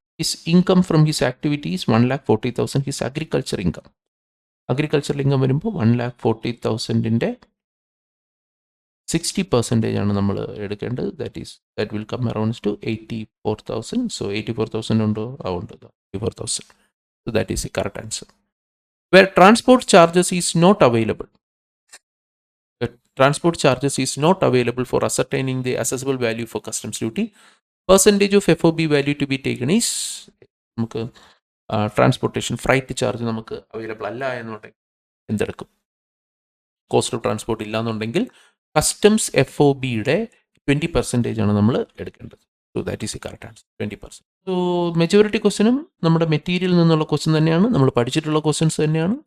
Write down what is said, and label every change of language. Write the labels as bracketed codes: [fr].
[en] His income from his activity is 1,40,000. His agriculture income income [ml] വരുമ്പോൾ 1,40,000-ൻ്റെ 60% ആണ് നമ്മൾ എടുക്കേണ്ടത്. [en] that will come around to 84,000. So 84,000 [ml] ഉണ്ടോ? [en] ഉണ്ട്, 84,000. So that is the correct answer. Where transport charges is not available. The transport charges is not available for ascertaining the assessable value for customs duty. Percentage of FOB value to be taken is [ml] നമുക്ക് transportation freight charge നമുക്ക് available അല്ല എന്നുണ്ടെങ്കിൽ എന്തെടുക്കും? Cost of transport ഇല്ല എന്നുണ്ടെങ്കിൽ customs FOBയുടെ 20% ആണ് നമ്മൾ എടുക്കേണ്ടത്. [en] so that is a correct answer, [ml] 20%. So majority ക്വസ്റ്റ്യനും നമ്മുടെ മെറ്റീരിയലിൽ നിന്നുള്ള ക്വസ്റ്റ്യൻ തന്നെയാണ്, നമ്മൾ പഠിച്ചിട്ടുള്ള ക്വസ്റ്റ്യൻസ് തന്നെയാണ്.